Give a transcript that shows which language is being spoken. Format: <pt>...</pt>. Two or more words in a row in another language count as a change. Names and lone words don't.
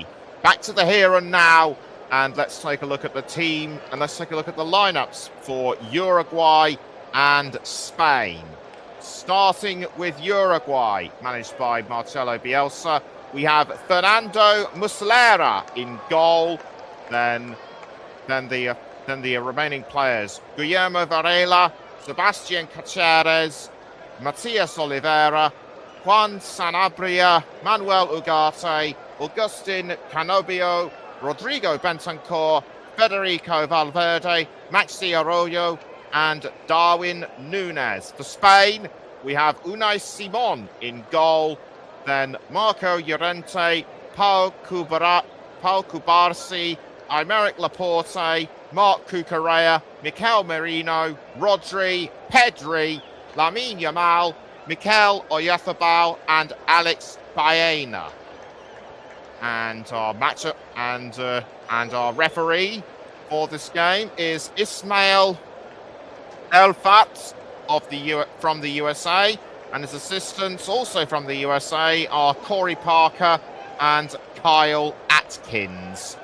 <en>Back to the here and now, and let's take a look at the team and let's take a look at the lineups for Uruguay and Spain. Starting with Uruguay, managed by Marcelo Bielsa, we have Fernando Muslera in goal. Then the remaining players: Guillermo Varela, Sebastian Caceres, Matias Oliveira, Juan Sanabria, Manuel Ugarte, Agustin Canobio, Rodrigo Bentancur, Federico Valverde, Maxi Arroyo, and Darwin Núñez. For Spain, we have Unai Simon in goal, then Marco Llorente, Pau Cubarsí, Aymeric Laporte, Marc Cucurella, Mikel Merino, Rodri, Pedri, Lamine Yamal, Mikel Oyarzabal, and Alex Baena. And our matchup and our referee for this game is Ismail Elfat from the USA, and his assistants also from the USA are Corey Parker and Kyle Atkins.</en>